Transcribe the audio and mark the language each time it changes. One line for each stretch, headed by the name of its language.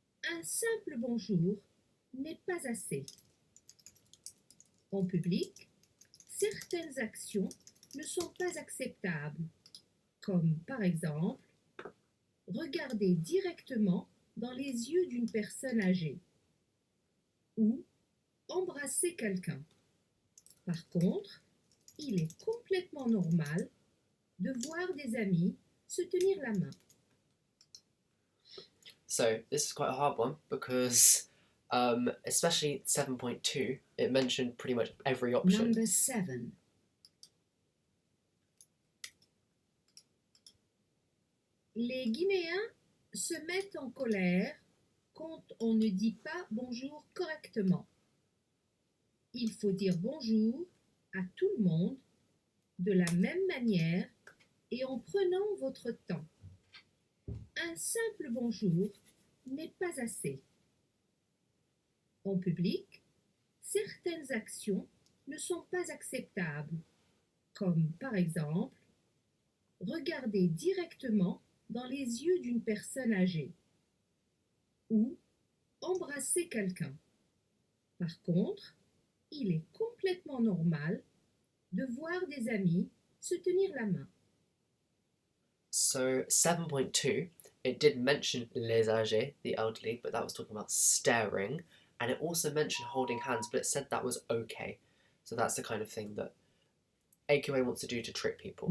French: Un simple bonjour n'est pas assez. En public, certaines actions ne sont pas acceptables, comme par exemple regarder directement dans les yeux d'une personne âgée ou embrasser quelqu'un. Par contre, il est complètement normal de voir des amis se tenir la main.
English: So this is quite a hard one because, especially 7.2, it mentioned pretty much every option. Number 7.
French: Les Guinéens se mettent en colère quand on ne dit pas bonjour correctement. Il faut dire bonjour à tout le monde de la même manière et en prenant votre temps. Un simple bonjour n'est pas assez. En public, certaines actions ne sont pas acceptables, comme par exemple regarder directement dans les yeux d'une personne âgée ou embrasser quelqu'un. Par contre, il est complètement normal de voir des amis se tenir la main.
English: So 7.2, it did mention
French: les âgés,
English: the elderly, but that was talking about staring, and it also mentioned holding hands, but it said that was okay. So that's the kind of thing that AQA wants to do to trick people.